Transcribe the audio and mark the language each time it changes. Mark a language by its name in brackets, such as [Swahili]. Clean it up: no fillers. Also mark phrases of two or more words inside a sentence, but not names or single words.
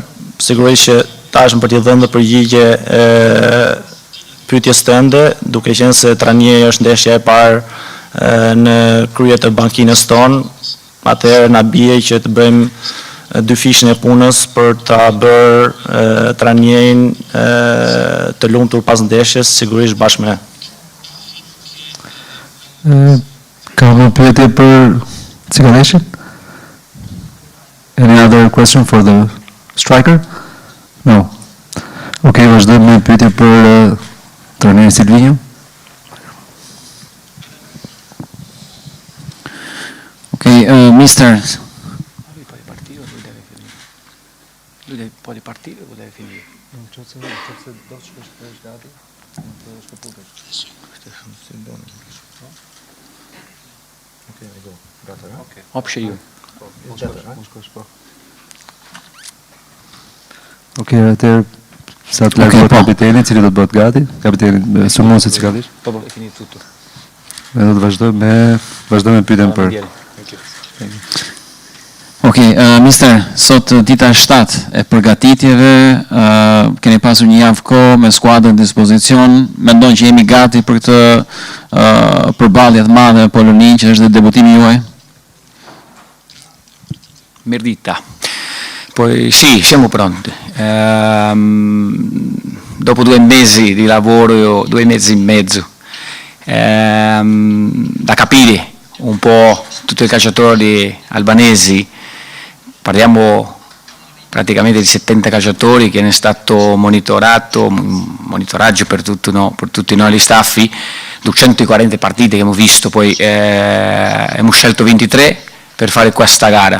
[Albanian] Sigurisht që tashmë për t'i dhënë dhe përgjigje pyetjes tënde, duke qenë se trajneri është ndeshja e parë në krye të bankinës tonë, atëherë na bie që të bëjmë dy fishën e punës për ta bërë trajnerin të lumtur pas ndeshjes, sigurisht bashkë me. Kam një pyetje për Cikaleshin? [English] Any other question for the striker? No. [Albanian] Okay, vazhdojmë me pyetje për trajnerin Silvinho. [English] Okay, Mr. [Italian] Lui può ripartire o deve finire? [English] Option you. [Albanian] Okej, atëherë sa të largohet kapiteni, cili do të bëhet gati? Kapiteni Sulmosi Cikalish. Po, [Italian] è finito tutto. [Albanian] Ne do të vazhdojmë me pyetjen për. Okej, Mister, sot dita 7 e përgatitjeve, keni pasur një javë kohë me skuadrën në dispozicion, mendon që jemi gati për këtë përballje të madhe me Poloninë që është dhe debutimi juaj? Mirdita. [Italian] Poi sì, siamo pronti. Dopo 2 mesi di lavoro, 2 mesi e mezzo, da capire un po' tutti i calciatori albanesi, parliamo praticamente di 70 calciatori che è stato monitoraggio per tutti noi gli staffi, 240 partite che abbiamo visto, poi abbiamo scelto 23 per fare questa gara.